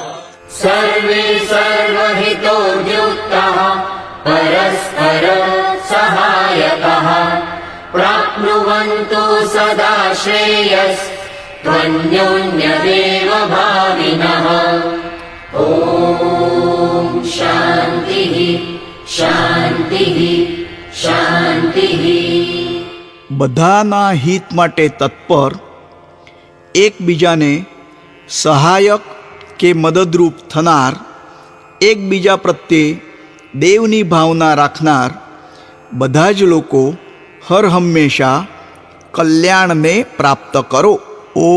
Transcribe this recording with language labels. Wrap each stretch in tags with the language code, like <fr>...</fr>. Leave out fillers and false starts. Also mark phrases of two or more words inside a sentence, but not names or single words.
<sa>सर्वे सर्वहितोद्युक्तः परस्पर सहायकः प्राप्नुवन्तु सदा श्रेयस्त्वन्योन्यदेव भाविनः ॐ शान्तिः शान्तिः शान्तिः</sa> <gu>બધાના હિત માટે તત્પર, એકબીજાને સહાયક કે મદદરૂપ થનાર, એકબીજા પ્રત્યે દેવની ભાવના રાખનાર બધા જ લોકો હર હંમેશા કલ્યાણને પ્રાપ્ત કરો.</gu>